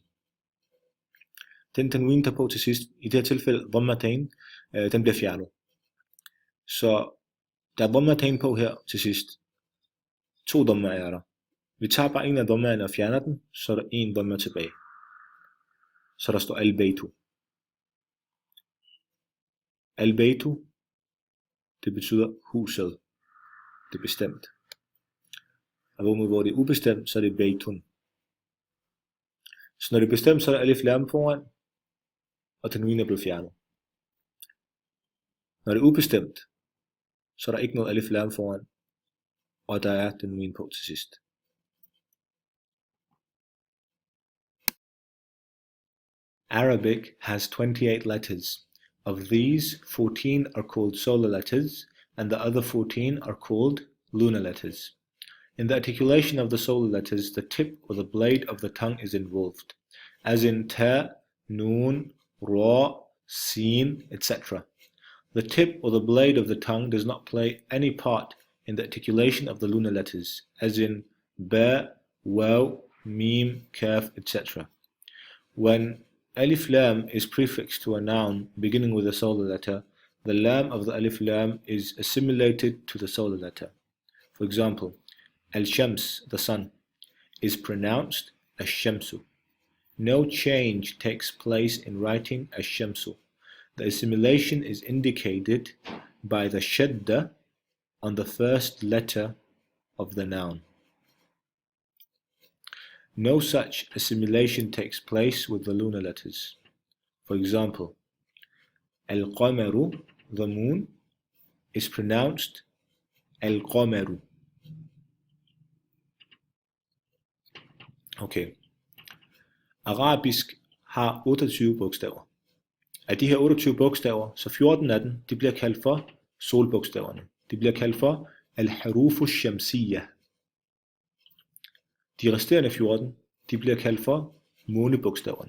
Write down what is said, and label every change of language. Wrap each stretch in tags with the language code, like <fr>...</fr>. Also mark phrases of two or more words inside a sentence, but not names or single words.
<da>Den tanwin, der på til sidst, i det her tilfælde dhammatain, den bliver fjernet. Så der er dhammatain på her til sidst. To dhamma er der. Vi tager bare en af dhammaerne og fjerner den, så er der en dhamma tilbage. Så der står</da> <ar>البيتُ. البيتُ,</ar> <da>det betyder huset. Det er bestemt. Og hvor det er ubestemt, så er det baytun. Så når det er bestemt, så er der</da> <ar>ألف لام</ar> <da>foran, og tanwin er blevet fjernet. Når det er ubestemt, så er der ikke noget</da> <ar>ألف لام</ar> <da>foran, og der er tanwin på til sidst.</da> <en>Arabic has 28 letters. Of these, 14 are called solar letters, and the other 14 are called lunar letters. In the articulation of the solar letters, the tip or the blade of the tongue is involved, as in</en> <ar>تاء، نون، راء، سين,</ar> <en>etc. The tip or the blade of the tongue does not play any part in the articulation of the lunar letters, as in</en> <ar>باء، واو، ميم، كاف,</ar> <en>etc. When</en> <ar>ألف لام</ar> <en>is prefixed to a noun beginning with a solar letter, the lam of the</en> <ar>ألف لام</ar> <en>is assimilated to the solar letter. For example, al-shams, the sun, is pronounced ash-shamsu. No change takes place in writing ash-shamsu. The assimilation is indicated by the shadda on the first letter of the noun. No such assimilation takes place with the lunar letters. For example, al-qamaru, the moon, is pronounced al-qamaru. Okay.</en> <da>Arabisk har 28 bogstaver. Af de her 28 bogstaver, så 14 af dem, de bliver kaldt for solbogstaverne. De bliver kaldt for</da> <ar>الحروف الشمسية.</ar> <da>De resterende 14, de bliver kaldt for månebogstaverne.</da>